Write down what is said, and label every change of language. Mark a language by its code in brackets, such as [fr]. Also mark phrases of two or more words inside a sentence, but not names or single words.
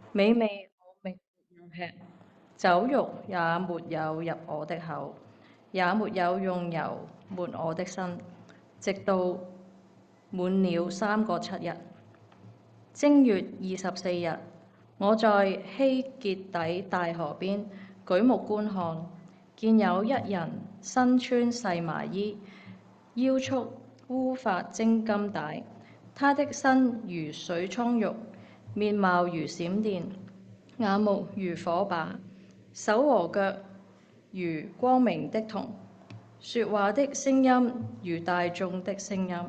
[zh] 美味我並沒有吃，酒肉也沒有入我的口，也沒有用油抹我的身，直到滿了3 個7 日。正月24日，我在希結底大河邊舉目觀看，見有一人身穿細麻衣，腰束烏髮精金帶，他的身如水蒼玉，面貌如閃電，眼目如火把，手和腳如光明的銅，說話的聲音如大眾的聲音。